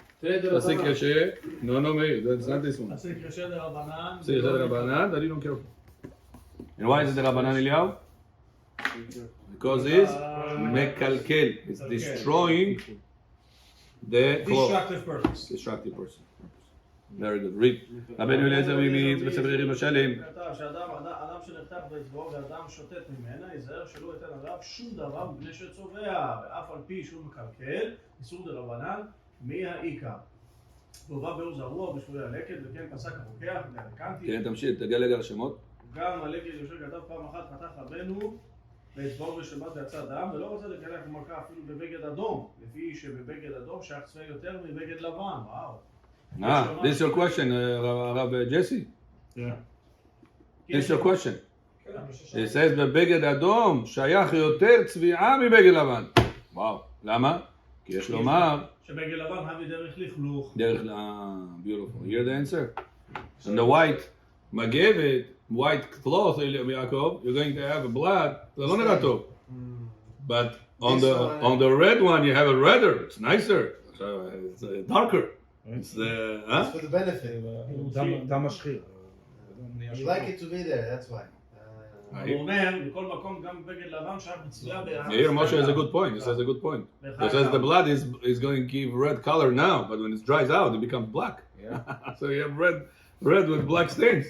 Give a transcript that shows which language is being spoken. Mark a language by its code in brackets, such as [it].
[en] Pasik Yeshe. No, that's not this one. [he] עשה קרשה דרבנן. [en] See, is that the Rabbanan? That you don't care. And why is it the Rabbanan Eliyahu? Because it's mekalkel. It's destroying the cloth. Destructive person. Very good. Read. [he] רבנו אליעזר ממיץ בספר ירושלים. כתב שאדם שנחתך באצבעו ואדם שוטט ממנה, ייזהר שלא ייתן עליו שום דבר מפני שצובע, ואף על פי שהוא מקלקל, איסור דרבנן, מי העיקר? והובא בעוז הרוח בשבויי הלקט, וכן פסק הרוקח, והלקנטי. כן, תמשיך, תגלה על השמות. גם הלקט יושב כתב פעם אחת חתך רבנו באצבעו בשבת ויצא דם, ולא רוצה לקלח במלכה אפילו בבגד אדום, לפי שבבגד אדום שייך צבע יותר מבגד לבן. וואו. [en] This is your question, Rav Jesse? Yeah. This is your question. It says [he] בבגד אדום שייך יותר צביעה מבגד לבן. וואו, למה? כי יש לומר שבגד לבן הביא דרך לכלוך. [en] Beautiful. Hear the answer? And the white מגבת, white cloth, Yaakov, you're going to have a blood, [he] זה לא נראה טוב. [en] But on the red one you have a redder, it's nicer, it's darker. It's for the benefit. [he] דם משחיר. [en] You like it to be there, that's why. [he] הוא אומר, בכל מקום גם בגד לבן שייך בצבע [en] Here Moshe has a good point. He says a good point. He says the blood is going to give red color now, but when it dries out, it becomes black. Yeah. So you have red with black stains.